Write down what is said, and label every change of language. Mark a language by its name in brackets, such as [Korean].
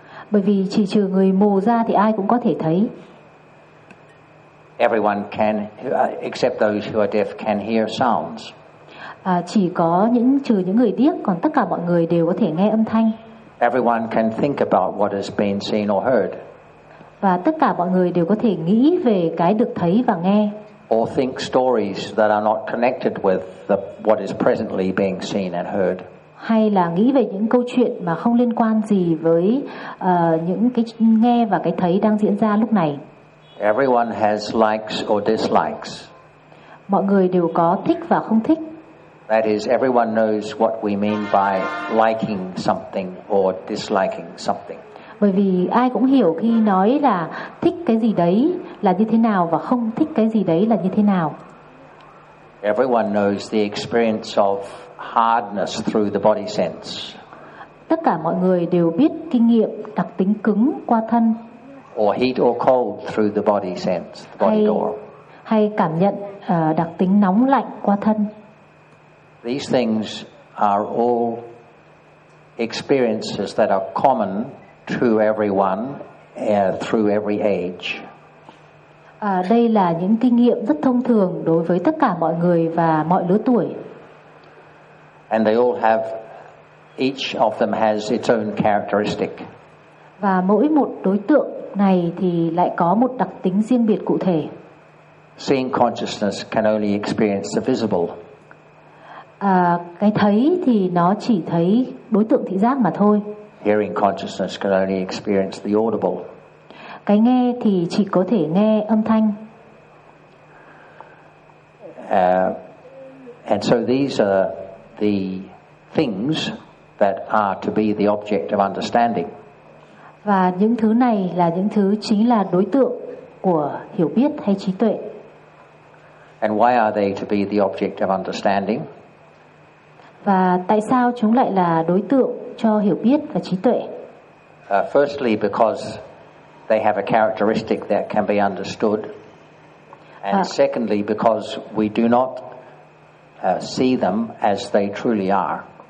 [Vietnamese] Bởi vì chỉ trừ người mù ra thì ai cũng có thể thấy. [English] Everyone can except those who are deaf can hear sounds. [Vietnamese] Chỉ có những trừ những người điếc, còn tất cả mọi người đều có thể nghe âm thanh. [English] Everyone can think about what has been seen or heard. [Vietnamese] Và tất cả mọi người đều có thể nghĩ về cái được thấy và nghe. [English] Or think stories that are not connected with what is presently being seen and heard. [Vietnamese] Hay là nghĩ về những câu chuyện mà không liên quan gì với những cái nghe và cái thấy đang diễn ra lúc này. [English] Everyone has likes or dislikes. [Vietnamese] Mọi người đều có thích và không thích. [English] That is, everyone knows what we mean by liking something or disliking something. [Vietnamese] Bởi vì ai cũng hiểu khi nói là thích cái gì đấy là như thế nào và không thích cái gì đấy là như thế nào. [English] Everyone knows the experience of hardness through the body sense. [Vietnamese] Tất cả mọi người đều biết kinh nghiệm đặc tính cứng qua thân. [English] Or heat or cold through the body sense, the body door. [Vietnamese] Hay cảm nhận đặc tính nóng lạnh qua thân. [English] These things are all experiences that are common to everyone through every age. [Vietnamese] Đây là những kinh nghiệm rất thông thường đối với tất cả mọi người và mọi lứa tuổi. [English] And they all have, each of them has its own characteristic. [Vietnamese] Và mỗi một đối tượng này thì lại có một đặc tính riêng biệt cụ thể. [English] Seeing consciousness can only experience the visible. [Vietnamese] Cái thấy thì nó chỉ thấy đối tượng thị giác mà thôi. [English] Hearing consciousness can only experience the audible. [Vietnamese] Cái nghe thì chỉ có thể nghe âm thanh. [English] And so these are the things that are to be the object of understanding. [Vietnamese] Và những thứ này là những thứ chính là đối tượng của hiểu biết hay trí tuệ. [English] And why are they to be the object of understanding? [Vietnamese] Và tại sao chúng lại là đối tượng cho hiểu biết và trí tuệ? [English] Firstly, because they have a characteristic that can be understood. And secondly, because we do not see them as they truly are.